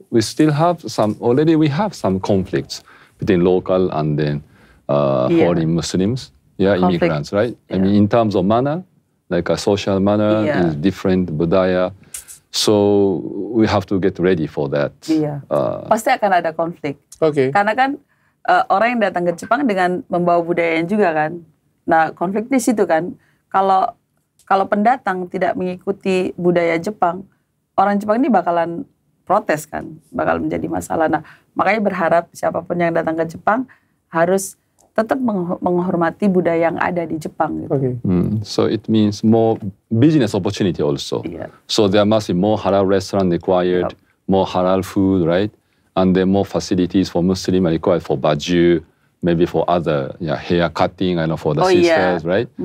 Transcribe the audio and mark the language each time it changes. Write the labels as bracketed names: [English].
[English] We still have some, already we have some conflicts between local and then foreign Muslims, immigrants, right? I mean, in terms of manner, like a social manner is different, budaya. So we have to get ready for that. [Indonesian] Iya, pasti akan ada konflik. Karena kan orang yang datang ke Jepang dengan membawa budayanya juga kan. Nah, konflik di situ kan. Kalau pendatang tidak mengikuti budaya Jepang, orang Jepang ini bakalan protes kan, bakal menjadi masalah. Nah, makanya berharap siapapun yang datang ke Jepang harus tetap menghormati budaya yang ada di Jepang. Gitu. [English] So it means more business opportunity also. So there must be more halal restaurant required, more halal food, right? And then more facilities for Muslim required for baju, maybe for other hair cutting, I know for the sisters, right?